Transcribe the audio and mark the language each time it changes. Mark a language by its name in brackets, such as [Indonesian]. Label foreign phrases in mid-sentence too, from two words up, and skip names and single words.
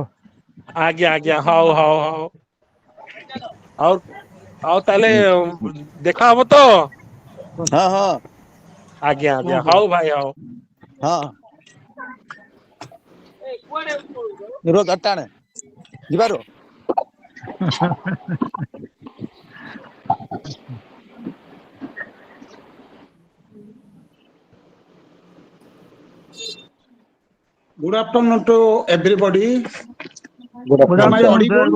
[Odia] ଆଜ୍ଞା ହଉ ଆଉ ତାହେଲେ ଦେଖା ହବ ତ? ହଁ ଆଜ୍ଞା ହଉ ଭାଇ ହଉ। ହଁ ରୁହ ଗାଡିଟା ଆଣେ ଯିବାରୁ। [English] Good afternoon to everybody. Good Am I afternoon, sir. audible?